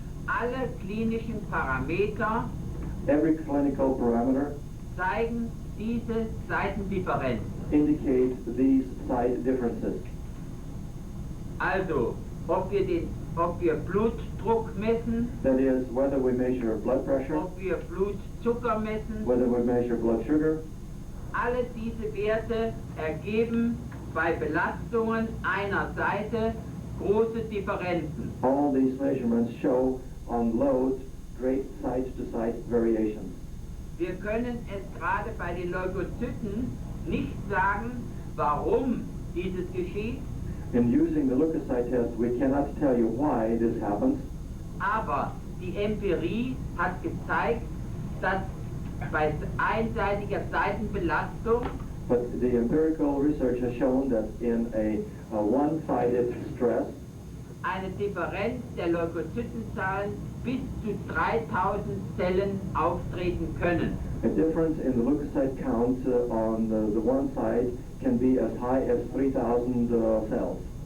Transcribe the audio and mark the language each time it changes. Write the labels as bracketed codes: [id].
[de] alle klinischen Parameter [en] Every clinical parameter [de] zeigen diese Seitendifferenz. [en] indicates these side differences. [de] Also, ob wir Blutdruck messen, [en] That is, whether we measure blood pressure, [de] ob wir Blutzucker messen, [en] whether we measure blood sugar, [de] alle diese Werte ergeben bei Belastungen einer Seite große Differenzen. [en] all these measurements show on loads great side-to-side variations. [de] Wir können es gerade bei den Leukozyten nicht sagen, warum dieses geschieht, [en] In using the leukocyte test, we cannot tell you why this happens, [de] aber die Empirie hat gezeigt, dass bei einseitiger Seitenbelastung [en] but the empirical research has shown that in a one-sided stress, [de] eine Differenz der Leukozytenzahlen bis zu 3000 Zellen auftreten können. [en] a difference in the leukocyte count on the one side can be as high as 3,000 cells.